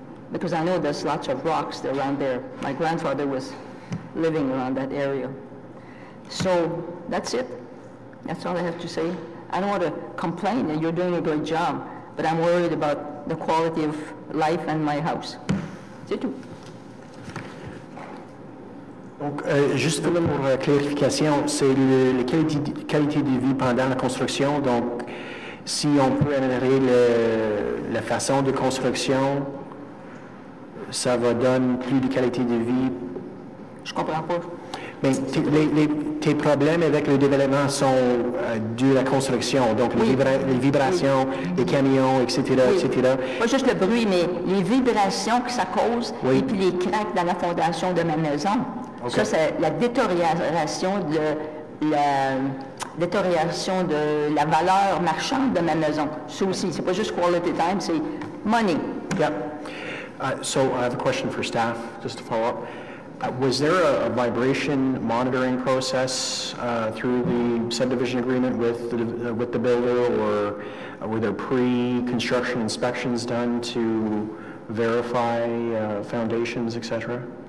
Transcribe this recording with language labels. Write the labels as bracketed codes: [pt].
[en] Because I know there's lots of rocks around there. My grandfather was living around that area. So that's it. That's all I have to say. I don't want to complain that you're doing a great job, but I'm worried about the quality of life and my house. [fr] C'est tout. Donc, juste pour clarification, c'est la qualité de vie pendant la construction. Donc, si on peut améliorer la façon de construction, ça va donner plus de qualité de vie. Je comprends pas. Mais tes problèmes avec le développement sont dus à la construction, donc oui. les vibrations, les camions, etc., oui. etc. Pas juste le bruit, mais les vibrations que ça cause, oui. Et puis les craques dans la fondation de ma maison. Okay. Ça, c'est la détérioration de la valeur marchande de ma maison. Ça aussi, c'est pas juste [en] quality time, [fr] c'est [en] money. Yep. So I have a question for staff, just to follow up. Was there a vibration monitoring process through the subdivision agreement with the builder, or were there pre-construction inspections done to verify foundations, etc.?